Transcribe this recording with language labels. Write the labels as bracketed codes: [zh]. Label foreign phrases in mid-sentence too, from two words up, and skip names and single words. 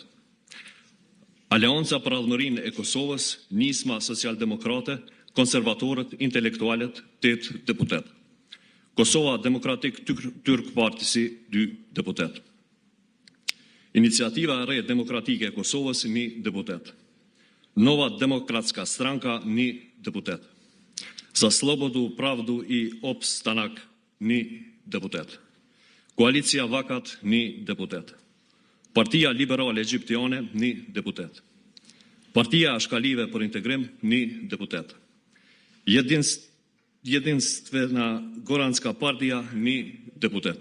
[sq] Aleanca për Avërinë e Kosovës, Nisma Socialdemokrate, Konservatorët Intelektualet 8 deputet. Kosova Demokratik Türk Partisi 2 deputet. Iniciativa e re demokratike e Kosovës 1 deputet. Nova Demokratska Stranka 1 deputet. Za Slobodu, Pravdu i Opstanak 1 deputet. Koalicia Vakat 1 deputet. Partia Liberale Egjiptiane 1 deputet. Partia Ashkalive për Integrim 1 deputet. Jedinstvena Goranska Partia 1 deputet.